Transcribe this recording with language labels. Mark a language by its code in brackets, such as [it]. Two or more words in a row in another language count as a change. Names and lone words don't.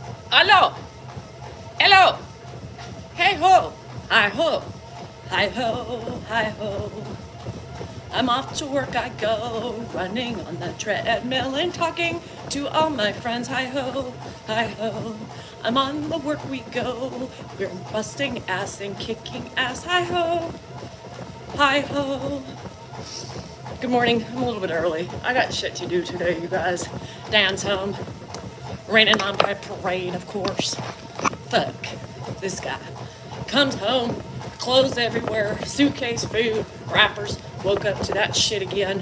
[en] Hello. Hello. Hey ho. Hi ho. Hi ho. Hi ho. I'm off to work I go, running on the treadmill and talking to all my friends. Hi ho. Hi ho. I'm on the work we go. We're busting ass and kicking ass. Hi ho. Hi ho. Good morning. I'm a little bit early. I got shit to do today, you guys. Dan's home. Raining on my parade, of course. Fuck. This guy comes home, clothes everywhere, suitcase, food, wrappers. Woke up to that shit again.